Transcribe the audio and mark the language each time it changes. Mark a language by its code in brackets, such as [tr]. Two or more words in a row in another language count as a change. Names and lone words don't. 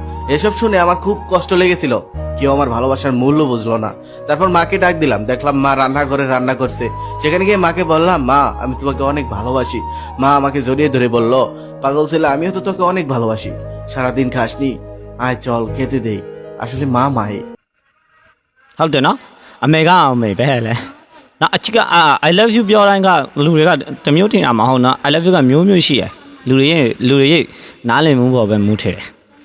[bn] এসব শুনে আমার খুব কষ্ট লেগেছিল, কেউ আমার ভালোবাসার মূল্য বুঝলো না। তারপর মাকে ডাক দিলাম, দেখলাম মা রান্নাঘরে রান্না করছে। সেখানে গিয়ে মাকে বললাম মা আমি তোমাকে অনেক ভালোবাসি। মা আমাকে জড়িয়ে ধরে বলল পাগল ছেলে আমিও তো তোকে অনেক ভালোবাসি, সারাদিন খাসনি, আয় চল খেতে দেই। আসলে মা মাই। [my] ဟုတ်တယ်နော်အမေကအမေပဲလေနော်အချစ်က [en] I love you [my] ပြောတိုင်းကလူတွေကတစ်မျိုးထင်တာမဟုတ်နော် [en] I love you [my] ကမျိုးမျိုးရှိရယ်လူတွေရဲ့နားလည်မှုပေါ်ပဲမူထည့်တယ်